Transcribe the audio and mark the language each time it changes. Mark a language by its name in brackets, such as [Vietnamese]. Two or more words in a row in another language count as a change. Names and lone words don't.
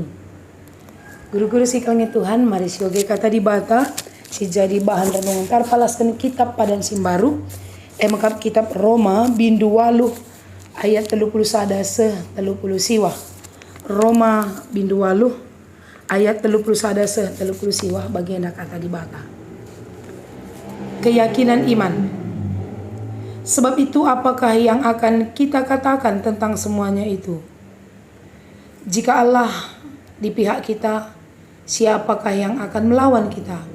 [Batak Karo] Guru-guru sikalnya Tuhan, mari sioge kata di bata si jadi bahan renungan tarpalaskan kitab Padan Simbaru. Mengkap kitab Roma bindu waluh ayat 31 se 30 siwah. Roma bindu waluh ayat 31 se 30 siwah bagian kata di bata. [Indonesian] Keyakinan iman. Sebab itu apakah yang akan kita katakan tentang semuanya itu? Jika Allah di pihak kita, siapakah yang akan melawan kita?